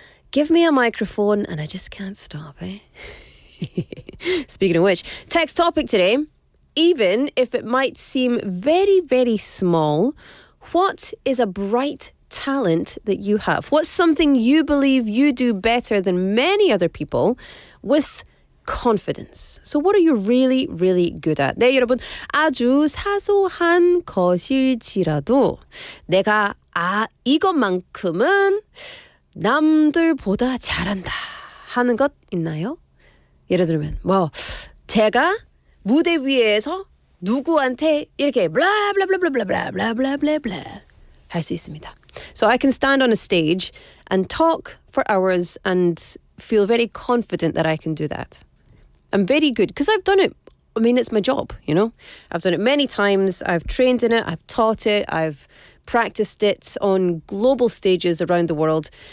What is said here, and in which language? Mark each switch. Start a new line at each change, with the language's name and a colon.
English: Give me a microphone and I just can't stop, eh? Speaking of which, text topic today, even if it might seem very, very small, what is a bright talent that you have? What's something you believe you do better than many other people with confidence? So what are you really, really good at?
Korean: 네, 여러분. 아주 사소한 것일지라도 내가 이것만큼은 남들보다 잘한다 하는 것 있나요? 예를 들면 제가 무대 위에서 누구한테 이렇게 블라블라블라블라블라블라블라 할 수 있습니다.
English: So I can stand on a stage and talk for hours and feel very confident that I can do that. I'm very good because I've done it. I mean, it's my job, I've done it many times. I've trained in it. I've taught it. I've practiced it on global stages around the world.